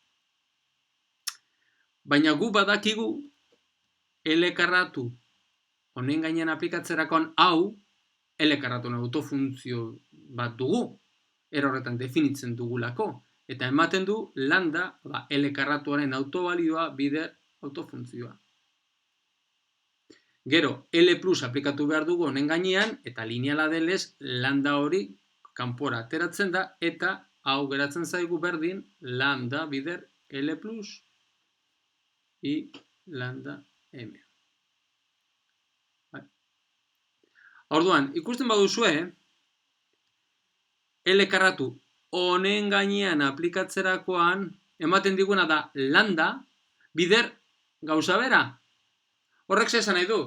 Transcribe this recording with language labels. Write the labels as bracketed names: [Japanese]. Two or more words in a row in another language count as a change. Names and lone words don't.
[Basque] Baina gu badakigu L karratu honen gainean aplikatzerakoan hau L karratuen autofuntzio bat dugu, erorretan definitzen dugulako, eta ematen du lambda L karratuaren autobalioa bider autofuntzioa. Gero, L plus aplikatu behar dugu honen gainean, eta lineala denez lambda hori kanpora ateratzen da, eta hau geratzen zaigu berdin lambda bider L plus i lambda m. Orduan, ikusten baduzue, L karratu honen gainean aplikatzerakoan ematen diguna da lambda bider gauza bera. Horrek ze esan nahi du?